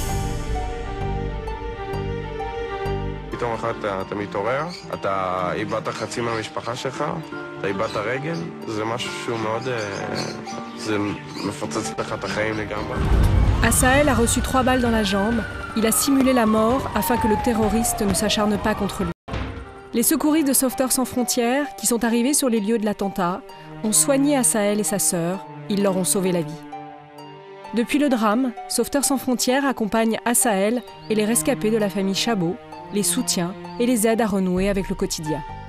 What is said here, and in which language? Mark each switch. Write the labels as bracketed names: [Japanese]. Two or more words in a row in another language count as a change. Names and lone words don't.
[Hebrew] פתאום אחד אתה מתעורר, אתה איבדת חצי מהמשפחה שלך, אתה איבדת רגל, זה משהו שהוא מאוד... זה מפוצץ לך את החיים לגמרי. [French] Asael a reçu 3 balles dans la jambe. Il a simulé la mort afin que le terroriste ne s'acharne pas contre lui. Les secouristes de Sauveteurs sans frontières, qui sont arrivés sur les lieux de l'attentat, ont soigné Asael et sa sœur. Ils leur ont sauvé la vie. Depuis le drame, Sauveteurs sans frontières accompagne Asael et les rescapés de la famille Chabot, les soutient et les aide à renouer avec le quotidien.